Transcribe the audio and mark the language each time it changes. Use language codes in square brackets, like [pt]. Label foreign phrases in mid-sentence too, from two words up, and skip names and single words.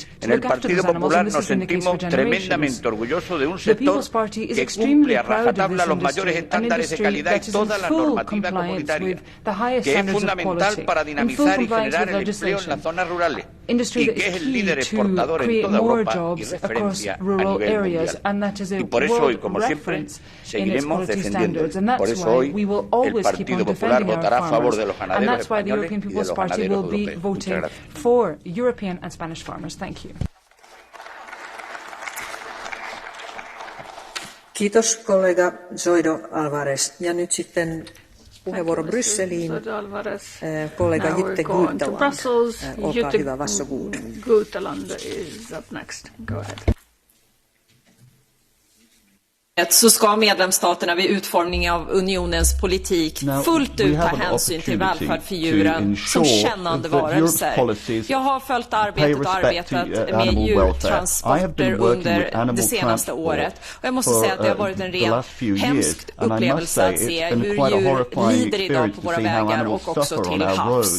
[es] En el Partido Popular nos sentimos tremendamente orgullosos de un sector que cumple a rajatabla los mayores estándares de calidad y toda la normativa comunitaria, que es fundamental para dinamizar y generar el empleo en las zonas rurales, y que es el líder exportador en toda Europa y referencia a nivel mundial. Y por eso hoy, como siempre, seguiremos defendiendo. Por eso hoy el Partido Popular votará a favor de los ganaderos españoles y de los ganaderos europeos. Muchas gracias. [fi] Kiitos kollega Zoido Alvarez. Ja nyt sitten puheenvuoro Brysseliin. Kollega Jytte Guteland. Olkaa hyvä, varsågod. [en] Guteland is up next. Go ahead. [sv] så ska medlemsstaterna vid utformningen av unionens politik fullt ut ta hänsyn till välfärd för djuren som kännande varelser. Jag har följt arbetet med djurtransporter under det senaste året. Och jag måste säga att det har varit en ren hemsk upplevelse att se hur djur lider idag på våra vägar och också till havs.